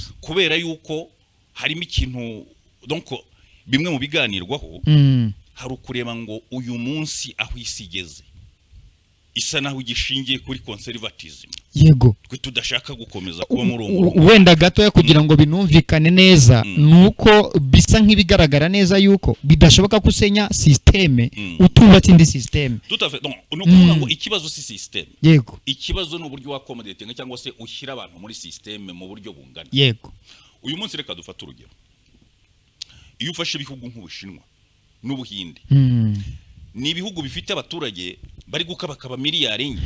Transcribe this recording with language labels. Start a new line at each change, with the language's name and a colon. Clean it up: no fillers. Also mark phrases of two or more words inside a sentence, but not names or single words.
Kinyarwanda: kubera yuko harimo ikintu donc bimwe mu biganirwaho hari ukureba ngo uyu munsi aho isi igeze isa naho igishingiye kuri conservatism yego twe tudashaka gukomeza kuba muri uwo wenda gato ya kugira ngo binumvikane neza nuko bisa nk'ibigaragara neza yuko bidashoboka kusenya systeme utubatse indi systeme
French: tout à fait
Kinyarwanda: donc nukuvuga ngo ikibazo si systeme yego ikibazo n'uburyo wakomodate cyangwa se ushyira abantu muri systeme mu buryo bungana yego uyu munsi reka dufata urugero iyo ufashe ibihugu nk'Ubushinwa n'Ubuhinde ni ibihugu bifite abaturage bari gukabakaba miliyari enye